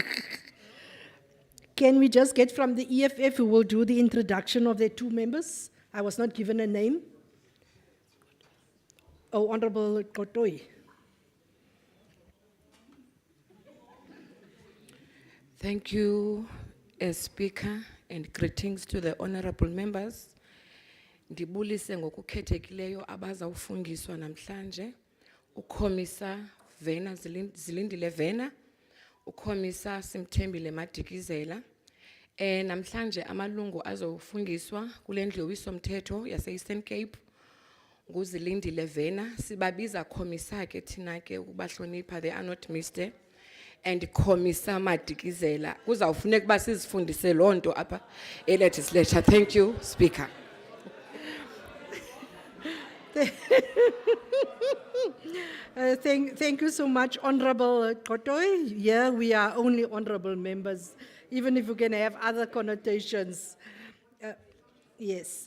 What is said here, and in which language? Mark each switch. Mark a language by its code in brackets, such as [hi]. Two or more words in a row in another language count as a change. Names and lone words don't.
[en] Can we just get from the EFF who will do the introduction of their two members? I was not given a name. Oh, Honorable Kotoi. Thank you, Speaker, and greetings to the honorable members. [xh] Ndibulise ngokukhethekileyo abazawufundiswa namhlanje uKhomisa Vena Zilindile Vena, uKhomisa Simthembile Madikizela. Namhlanje amalungu azofundiswa kule ndlu yowiso-mthetho yase-Eastern Cape. nguzilindile Vena. Sibabiza Commissar ke thina ke ukubahlonipha, [en] they are not Mr. And Commissar Madikizela. [xh] Kuzawufuneka uba sizifundise loo nto apha e-legislature. [en] Thank you, Speaker. Thank you so much, Honorable Kotoy. Here we are only honorable members, even if you can have other connotations. Yes.